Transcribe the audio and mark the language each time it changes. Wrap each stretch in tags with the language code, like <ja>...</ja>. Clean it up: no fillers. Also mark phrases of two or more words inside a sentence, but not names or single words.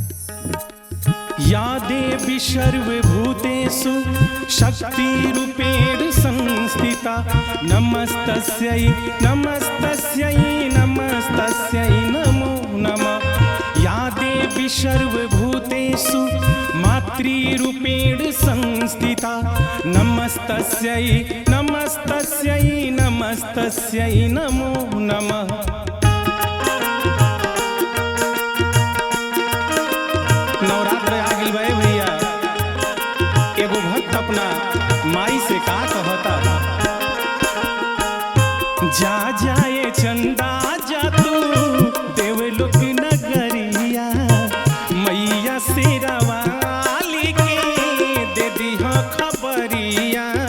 <sa>या देवी सर्वभूतेषु शक्तिरूपेण संस्थिता नमस्तस्यै नमस्तस्यै नमस्तस्यै नमो नमः। या देवी सर्वभूतेषु मातृरूपेण संस्थिता नमस्तस्यै नमस्तस्यै नमस्तस्यै नमो नमः।</sa> <bho>नवरात्र आ गई भाई भैया, एगो भक्त अपना माई से का कहता, जा जाए चंदा जा तू देवलोक नगरिया, मैया शेरा वाली के दे दी खबरिया।</bho>